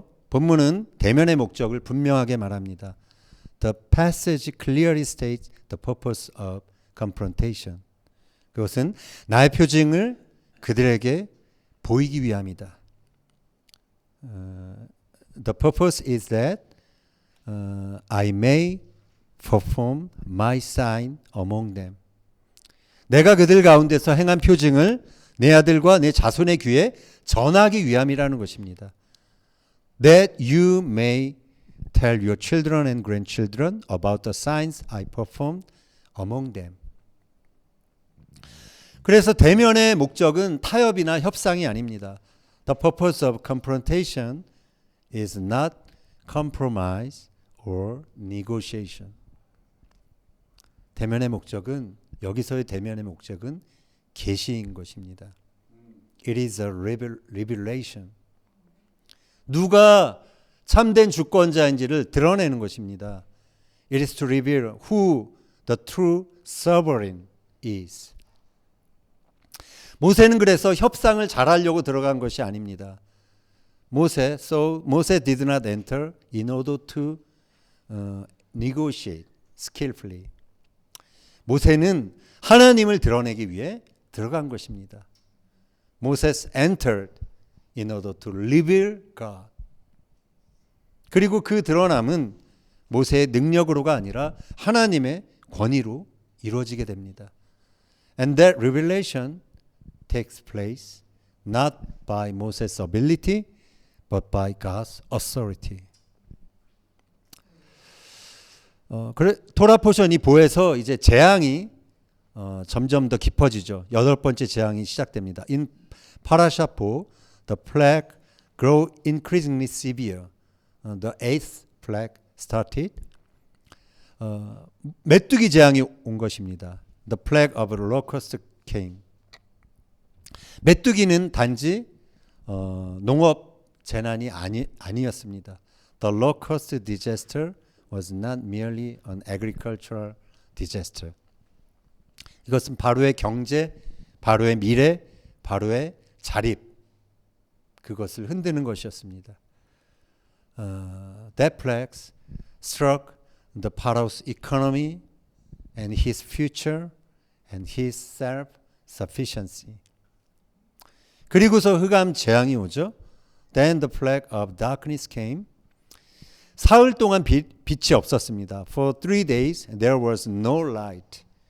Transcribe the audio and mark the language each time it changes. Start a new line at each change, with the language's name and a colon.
Korean: 본문은 대면의 목적을 분명하게 말합니다.
English: The passage clearly states the purpose of confrontation.
Korean: 그것은 나의 표징을 그들에게 보이기 위함이다.
English: The purpose is that I may perform my sign among them.
Korean: 내가 그들 가운데서 행한 표징을 내 아들과 내 자손의 귀에 전하기 위함이라는 것입니다.
English: That you may tell your children and grandchildren about the signs I performed among them.
Korean: 그래서 대면의 목적은 타협이나 협상이 아닙니다.
English: The purpose of confrontation is not compromise or negotiation.
Korean: 대면의 목적은 여기서의 대면의 목적은 계시인 것입니다.
English: It is a revelation.
Korean: 누가 참된 주권자인지를 드러내는 것입니다.
English: It is to reveal who the true sovereign is.
Korean: 모세는 그래서 협상을 잘하려고 들어간 것이 아닙니다.
English: Moses did not enter in order to negotiate skillfully.
Korean: 모세는 하나님을 드러내기 위해 들어간 것입니다.
English: Moses entered in order to reveal God.
Korean: 그리고 그 드러남은 모세의 능력으로가 아니라 하나님의 권위로 이루어지게 됩니다.
English: And that revelation takes place not by Moses' ability, but by God's authority.
Korean: 토라 포션이 보에서 이제 재앙이 점점 더 깊어지죠. 8번째 재앙이 시작됩니다.
English: In Parashat Po, the plague grew increasingly severe. The eighth plague started.
Korean: 메뚜기 재앙이 온 것입니다.
English: the plague of locust came.
Korean: 메뚜기는 단지 농업 재난이 아니었습니다.
English: The locust disaster was not merely an agricultural disaster.
Korean: 이것은 바로의 경제, 바로의 미래, 바로의 자립, 그것을 흔드는 것이었습니다.
English: That plague struck the Pharaoh's economy and his future and his self-sufficiency.
Korean: 그리고서 흑암 재앙이 오죠.
English: Then the plague of darkness came.
Korean: 사흘 동안 빛이 없었습니다.
English: For 3 days there was no light.